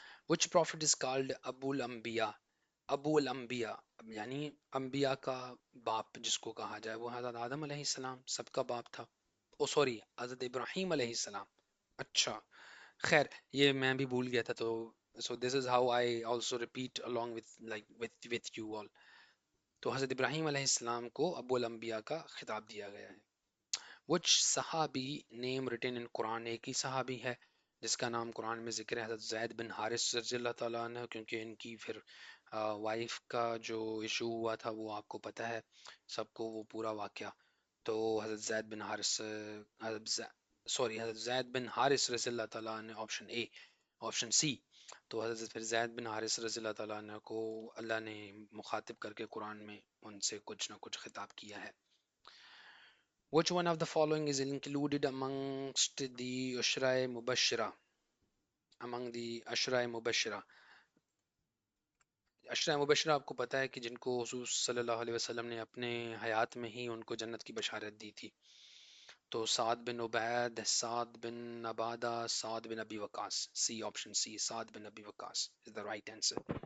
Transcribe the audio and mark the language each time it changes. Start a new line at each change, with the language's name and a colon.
English: Which prophet is called Abul Anbiya?
Hindi: Abul अम्बिया यानी अम्बिया का बाप जिसको कहा जाए, वो हज़रत आदम अलैहिस्सलाम सबका बाप था. ओ सॉरी, हज़रत इब्राहीम अलैहिस्सलाम. अच्छा, खैर ये मैं भी भूल गया था.
English: तो so this is how I also repeat along with like with you all.
Hindi: तो हज़रत इब्राहीम अलैहिस्सलाम को अबूल अम्बिया का खिताब दिया गया है.
English: Which सहाबी name written in Quran.
Hindi: एक ही सहाबी है जिसका नाम कुरान में जिक्र है, हज़रत ज़ैद बिन हारिस रज़ियल्लाहु ताला अन्हु, क्योंकि इनकी फिर वाइफ का जो इशू हुआ था वो आपको पता है सबको, वो पूरा वाक़या. तो हज़रत ज़ैद बिन हारिस हज़रत ज़ैद बिन हारिस रज़ियल्लाहु ताला अन्हु, ऑप्शन ए. Option C. तो हज़रत फिर ज़ैद बिन हारिस रज़ियल्लाहु ताला अन्हु को अल्लाह ने मुखातिब करके कुरान में उनसे कुछ ना कुछ खिताब किया है.
English: Which one of the following is included amongst the Ashra Mubashira? Among the Ashra Mubashira.
Hindi: Ashara Mubashra आपको पता है कि जिनको हुजूर सल्लल्लाहु अलैहि वसल्लम ने अपने हयात में ही उनको जन्नत की बशारत दी थी. तो साद बिन उबैद, साद बिन अबादा, साद बिन अबी वकास.
English: C, option C, Saad bin Abi Waqqas is the right answer.